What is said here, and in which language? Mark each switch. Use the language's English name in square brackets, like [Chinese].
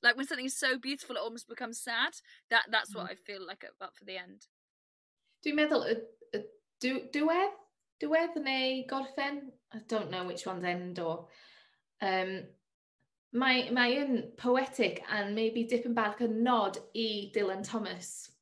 [English] Like when something is so beautiful it almost becomes sad. That's what I feel like about for the end. [Welsh] Dwi'n meddwl diwedd neu gorffen? [English] I don't know which one's end or [Welsh] mae yn [English] poetic and maybe [Welsh] dipyn bach a nod I [English] Dylan Thomas.